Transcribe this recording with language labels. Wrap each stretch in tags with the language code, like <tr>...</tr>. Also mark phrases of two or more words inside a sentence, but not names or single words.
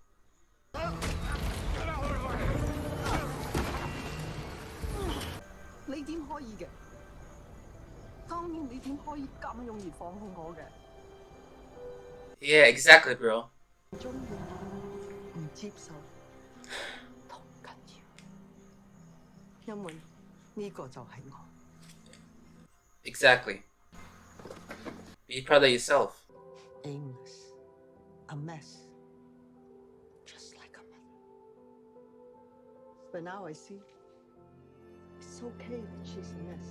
<yue>你點可以嘅？當然你點可以咁容易放棄我嘅？</yue> <en>Yeah, exactly, bro.</en> <yue>唔中意，唔接受，都唔緊要，因為呢個就係我。</yue> <en>Exactly. Be proud of yourself. Aimless, a mess, just like a mother. But now I see, it's okay that she's a mess.</en>